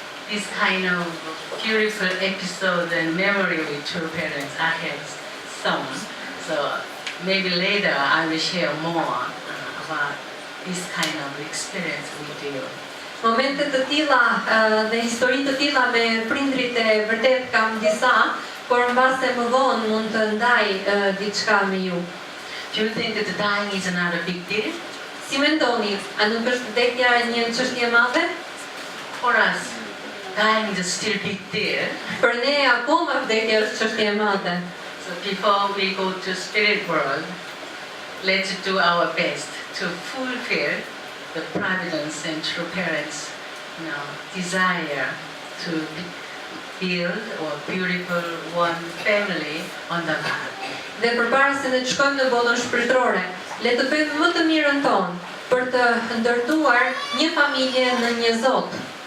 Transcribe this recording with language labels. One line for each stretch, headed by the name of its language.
English: This kind of beautiful episode and memory with true parents I have some. So maybe later I will share more about this kind of experience with you.
Albanian: Momente të tilla dhe histori të tilla me prindrit e vërtet kam disa, por mbase më vonë mund të ndaj diçka me ju.
English: Do you think that dying is not a big deal?
Albanian: Si mendoni, a nuk është vdekja një çështje e madhe?
English: For us, dying is still big deal.
Albanian: Për ne akoma vdekja është çështje e madhe.
English: So before we go to spirit world, let's do our best to fulfill the providence and true parents, desire to build a beautiful one family on the path.
Albanian: Dhe përpara se ne të shkojmë në botën shpirtërore, le të bëjmë më të mirën tonë për të ndërtuar një familje në një Zot.